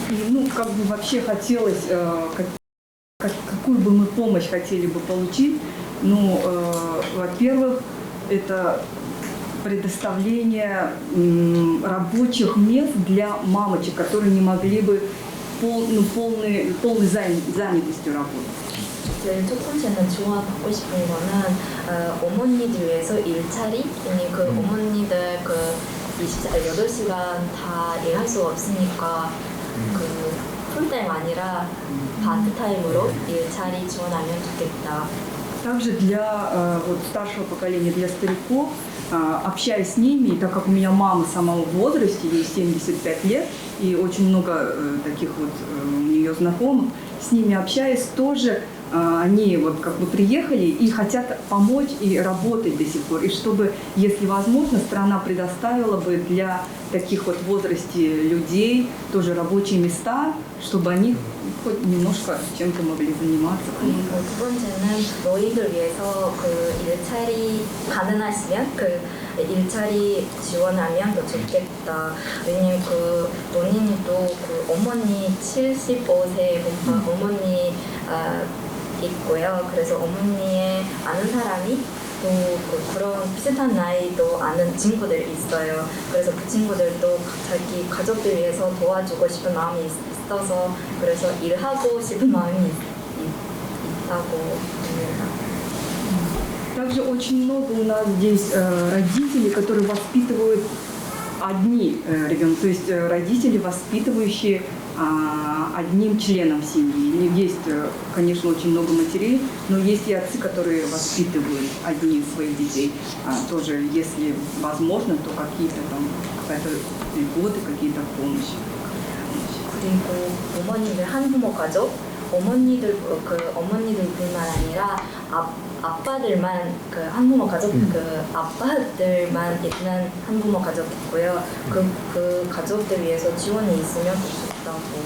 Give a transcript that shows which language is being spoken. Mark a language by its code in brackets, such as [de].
[ru] Ну, как бы вообще хотелось, какую бы мы помощь хотели бы получить, ну, во-первых, это предоставление рабочих мест для мамочек, которые не могли бы полной занятостью работать. [ko] 제일 첫 번째는 지원받고 싶은 거는 어머니들 위해서 일자리, 그 어머니들 그 8시간 다 일할 수 없으니까 그 풀타임 아니라 파트타임으로 일자리 지원하면 좋겠다. [ru] Также для вот, старшего поколения, для стариков, общаясь с ними, и так как у меня мама сама в возрасте, ей 75 лет, и очень много таких вот у нее ее знакомых, с ними общаясь, тоже они вот как бы приехали и хотят помочь и работать до сих пор. И чтобы, если возможно, страна предоставила бы для таких вот в возрасте людей тоже рабочие места, чтобы они хоть немножко чем-то могли заниматься. [ko] 그리고 두 번째는 노인들 위해서 그 일자리 가능하시면 그 일자리 지원하면 더 좋겠다. 왜냐면 그 본인도 그 어머니 75세 어머니 있고요. 그래서 어머니의 아는 사람이 또 그런 비슷한 나이도 아는 친구들이 있어요. 그래서 그 친구들도 자기 가족들 위해서 도와주고 싶은 마음이 있어서 그래서 일하고 싶은 마음이 있다고 합니다. [ru] Также очень много у нас здесь родителей, которые воспитывают одни ребенка, то есть родители, воспитывающие одним членом семьи. Есть, конечно, очень много матерей, но есть и отцы, которые воспитывают одних своих детей. Тоже, если возможно, то какая-то льготы, какие-то помощи. [ko] 그리고 어머니들 한부모 가족, 어머니들뿐만 아니라 아빠들만 그 한부모 가족 그 아빠들만 있는 한부모 가족 있고요. 그 가족들 위해서 지원이 있으면 좋다고.